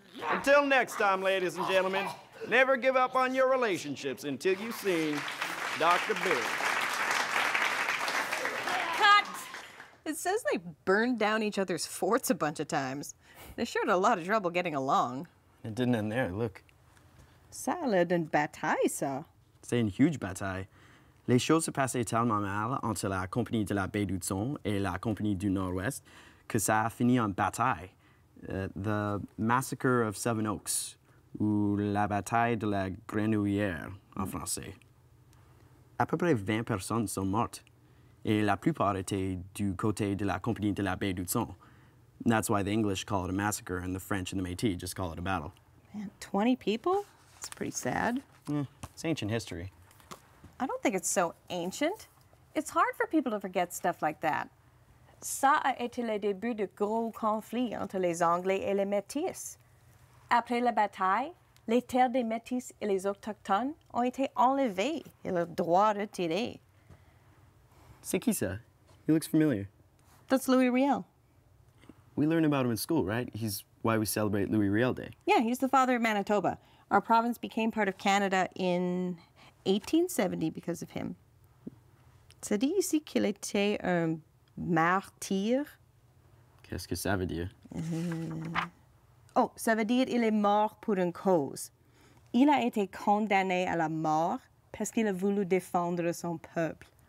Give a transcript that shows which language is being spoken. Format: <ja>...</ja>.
<en>Until next time, ladies and gentlemen, never give up on your relationships until you've seen Dr. Bill. Cut! It says they burned down each other's forts a bunch of times. They sure had a lot of trouble getting along. It didn't end there, look.</en> <fr>Ça a l'air d'une bataille, ça. C'est une huge bataille. Les choses se passaient tellement mal entre la compagnie de la baie d'Hudson et la compagnie du Nord-Ouest que ça a fini en bataille. The Massacre of Seven Oaks, ou la bataille de la Grenouillère en français. À peu près 20 personnes sont mortes, et la plupart étaient du côté de la compagnie de la baie d'Hudson.</fr> <en>That's why the English call it a massacre and the French and the Métis just call it a battle. Man, 20 people? That's pretty sad. It's ancient history. I don't think it's so ancient. It's hard for people to forget stuff like that.</en> <fr>Ça a été le début de gros conflits entre les Anglais et les Métis. Après la bataille, les terres des Métis et les Autochtones ont été enlevées et leurs droits retirés. C'est qui ça?</fr> <en>He looks familiar. That's Louis Riel. We learned about him in school, right? He's why we celebrate Louis Riel Day. Yeah, he's the father of Manitoba. Our province became part of Canada in 1870 because of him.</en> <fr>Ça dit ici qu'il était un martyr. Qu'est-ce que ça veut dire? Oh, ça veut dire il est mort pour une cause. Il a été condamné à la mort parce qu'il a voulu défendre son peuple.</fr>